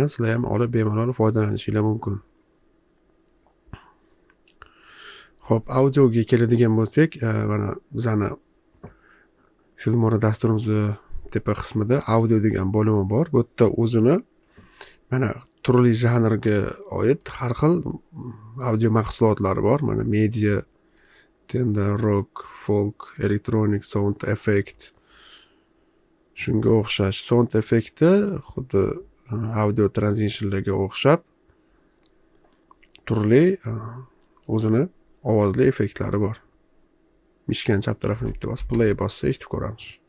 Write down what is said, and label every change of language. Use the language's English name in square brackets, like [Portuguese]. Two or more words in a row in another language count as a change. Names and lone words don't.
[Uzbek] Sizlar ham olib bemalol foydalanishingiz mumkin. Xo'p, audioga keladigan bo'lsak, mana bizani FILMORA dasturimizni tepa qismida audio degan bo'limi bor. Bu yerda o'zini mana turli janrga oid har xil audio mahsulotlari bor. Mana media, tenda, rock, folk, elektronik, [English] sound effect. [Uzbek] Shunga o'xshash [English] sound effekti [Uzbek] xuddi audio transitionlarga o'xshab turli o'zini ovozli effektlari bor. Mishkan chap tarafini bitta bosib, qulay bossa eshitib ko'ramiz.